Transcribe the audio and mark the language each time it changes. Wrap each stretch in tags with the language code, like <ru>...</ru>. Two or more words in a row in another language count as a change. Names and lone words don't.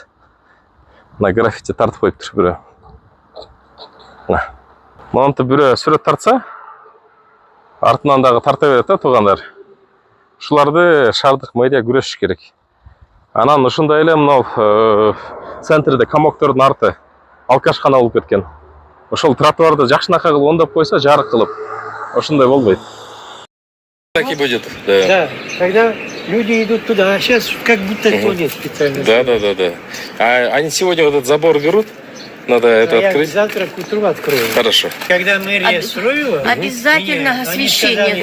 <ky>Мына граффити тартып коюптур бирөө. Монтип бирөө сүрөт тартса, артынан дагы тарта берет да туугандар. Ушуларды шаардык мэрия күрөшүш керек. Анан ушундай эле мына центрде комоктордун арты алкашкана болуп кеткен. Ошол тротуарды жакшынака кылып ондоп койсо, жарык кылып, ошондой болбойт.</ky> <ru>Так и будет. Да, когда люди идут туда, а сейчас как будто туалет специально. Да. А они сегодня вот этот забор берут? Надо это Я открыть? завтра к утру открою. Хорошо. Когда мэрия строила, Обязательно они освещение.</ru>